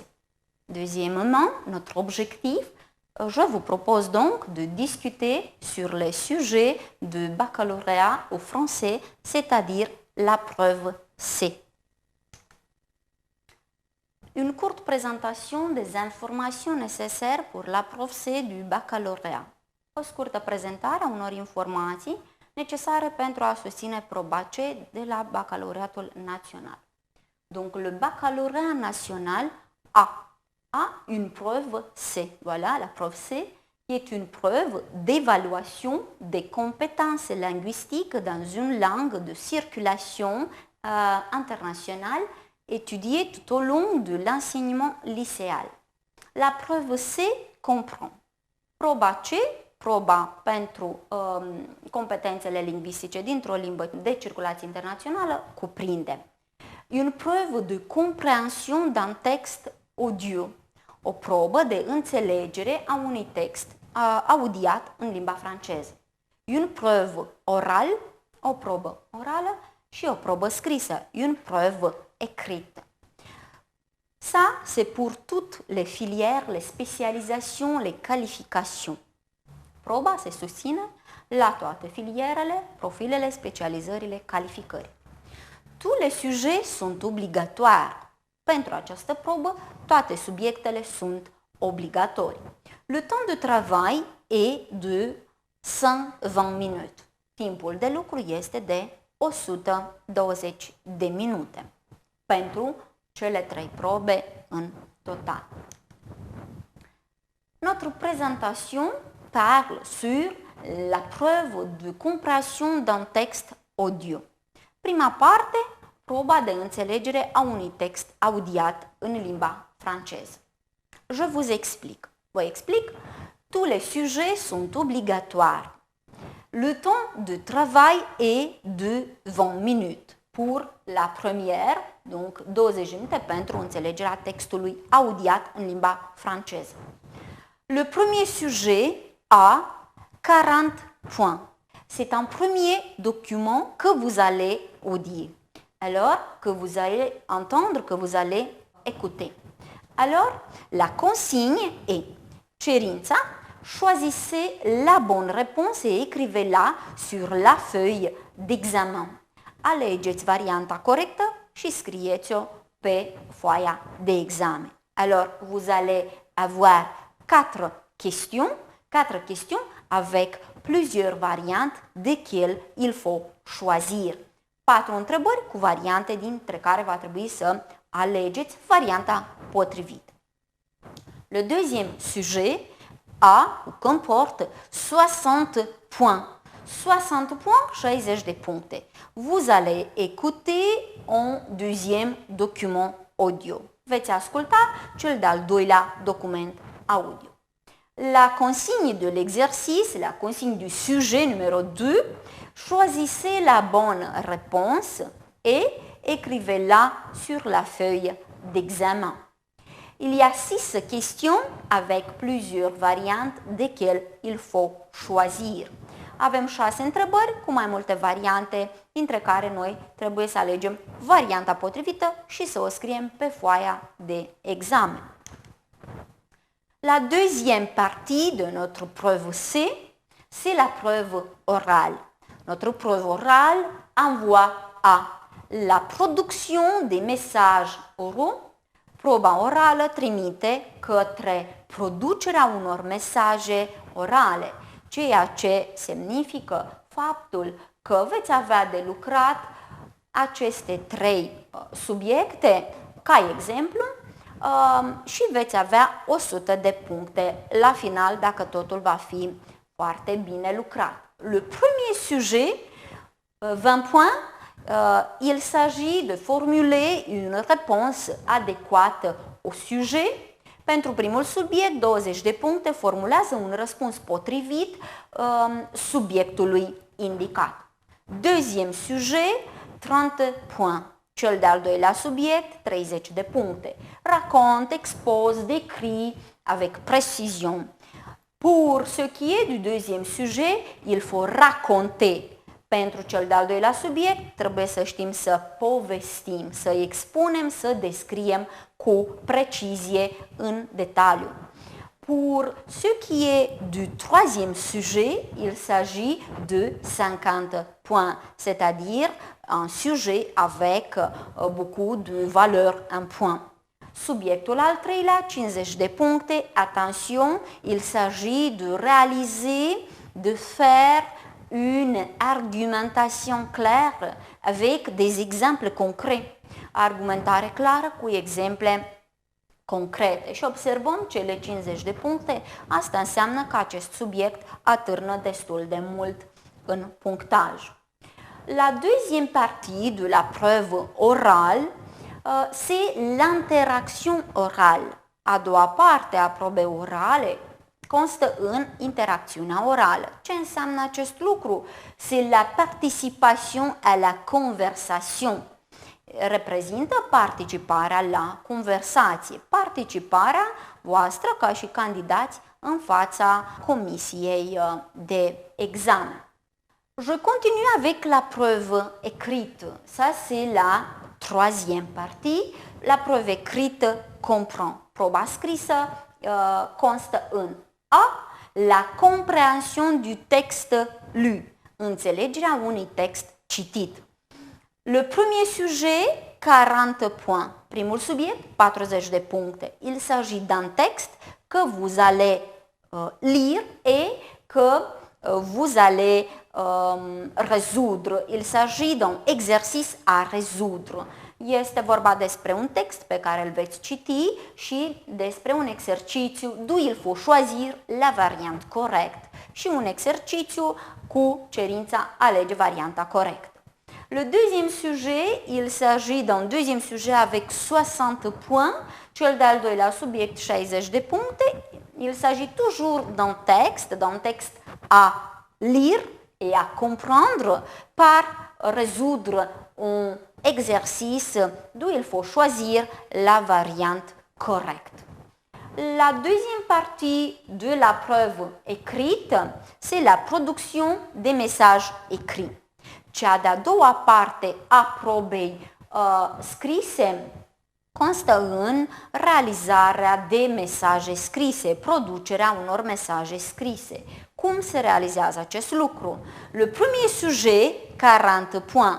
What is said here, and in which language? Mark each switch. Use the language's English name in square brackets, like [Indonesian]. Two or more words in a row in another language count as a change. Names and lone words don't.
[French] Deuxièmement, notre objectif, je vous propose donc de discuter sur les sujets de baccalauréat au français, c'est-à-dire la preuve C. Une courte présentation des [Romanian] informații necesare [French] pour la preuve C du baccalauréat. [Romanian] O scurtă prezentare a unor informații necesare pentru a susține proba C de la Baccalauréatul national. [French] Donc le baccalauréat national a une preuve C. Voilà, la preuve C qui est une preuve d'évaluation des compétences linguistiques dans une langue de circulation internationale étudiée tout au long de l'enseignement lycéal. La preuve C comprend [Romanian] proba C, proba pentru competențele lingvistice dintr-o limbă de circulație internațională, cuprinde [French] une preuve de compréhension d'un texte audio, [Romanian] o probă de înțelegere a unui text audiat în limba franceză, [French] une preuve orale, [Romanian] o probă orală și o probă scrisă, [French] une preuve écrite. Ça, c'est pour toutes les filières, les spécialisations, les qualifications. [Romanian] Proba se susține la toate filierele, profilele, specializările, calificări. [French] Tous les sujets sunt obligatoires. [Romanian] Pentru această probă, toate subiectele sunt obligatorii. [French] Le temps de travail est de 120 minutes. [Romanian] Timpul de lucru este de 120 de minute pentru cele 3 probe în total. [French] Notre présentation parle sur la preuve de compréhension d'un texte audio. [Romanian] Prima parte, proba de înțelegere a unui text audiat în limba franceză. [French] Je vous explique. [Romanian] Vă explic. [French] Tous les sujets sont obligatoires. Le temps de travail est de 20 minutes pour la première, donc 20 [Romanian] minute pentru înțelegerea textului audiat în limba franceză. [French] Le premier sujet a 40 points. C'est un premier document que vous allez audier, alors que vous allez entendre, que vous allez écouter. Alors, la consigne est cerința, choisissez la bonne réponse et écrivez-la sur la feuille d'examen. [Romanian] Alegeți varianta corectă și scrieți-o pe foaia de examen. [French] Alors, vous allez avoir 4 questions avec plusieurs variantes desquelles il faut choisir. [Romanian] 4 întrebări cu variante dintre care va trebui să alegeți varianta potrivită. [French] Le deuxième sujet comporte 60 points. 60 points, 60 [Romanian] de puncte. [French] Vous allez écouter un deuxième document audio. [Romanian] Veți asculta cel de-al doilea document audio. [French] La consigne de l'exercice, la consigne du sujet numéro 2, choisissez la bonne réponse et écrivez-la sur la feuille d'examen. Il y a 6 questions avec plusieurs variantes desquelles il faut choisir. [Romanian] Avem 6 întrebări cu mai multe variante, dintre care noi trebuie să alegem varianta potrivită și să o scriem pe foaia de examen. [French] La deuxième partie de notre preuve C, c'est la preuve orale. Notre preuve orale envoie à la production des messages oraux. [Romanian] Proba orală trimite către producerea unor mesaje orale, ceea ce semnifică faptul că veți avea de lucrat aceste 3 subiecte, ca exemplu, și veți avea 100 de puncte la final dacă totul va fi foarte bine lucrat. [French] Le premier sujet, 20 points, il s'agit de formuler une réponse adéquate au sujet. [Romanian] Pentru primul subiect, 20 de puncte, formulează un răspuns potrivit subiectului indicat. [French] Deuxième sujet, 30 points. [Romanian] Cel de-al doilea subiect, 30 de puncte. [French] Raconte, expose, décrit avec précision. Pour ce qui est du deuxième sujet, il faut raconter. [Romanian] Pentru cel de-al doilea subiect, trebuie să știm să povestim, să expunem, să descriem cu precizie în detaliu. [French] Pour ce qui est du troisième sujet, il s'agit de 50 points, c'est-à-dire un sujet avec beaucoup de valeur en points. [Romanian] Subiectul al treilea, 50 de puncte, [French] attention, il s'agit de réaliser, de faire une argumentation claire avec des exemples concrets. [Romanian] Argumentare clară cu exemple concrete și observăm cele 50 de puncte, asta înseamnă că acest subiect atârnă destul de mult în punctaj. [French] La deuxième partie de la preuve orale, c'est l'interaction orale. [Romanian] A doua parte a probei orale constă în interacțiunea orală. Ce înseamnă acest lucru? [French] C'est la participation à la conversation. [Romanian] Reprezintă participarea la conversație, participarea voastră ca și candidați în fața comisiei de examen. [French] Je continue avec la preuve écrite. Ça, c'est la troisième partie. La preuve écrite comprend. [Romanian] Proba scrisă constă în A. [French] La compréhension du texte lu. [Romanian] Înțelegerea unui text citit. [French] Le premier sujet, 40 points. [Romanian] Primul subiect, 40 de puncte. [French] Il s'agit d'un texte que vous allez lire et que vous allez résoudre. Il s'agit d'un exercice à résoudre. [Romanian] Este vorba despre un text pe care îl veți citi și despre un exercițiu [French] d'où il faut choisir la variante correcte [Romanian] și un exercițiu cu cerința alege varianta corectă. [French] Le deuxième sujet, il s'agit d'un deuxième sujet avec 60 points, [Romanian] cel de-al doilea subiect 60 de puncte. [French] Il s'agit toujours d'un texte à lire et à comprendre par résoudre un exercice d'où il faut choisir la variante correcte. La deuxième partie de la preuve écrite, c'est la production des messages écrits. [Romanian] Cea de-a doua parte a probei scrise constă în realizarea de mesaje scrise, producerea unor mesaje scrise. Cum se realizează acest lucru? [French] Le premier sujet, 40 points.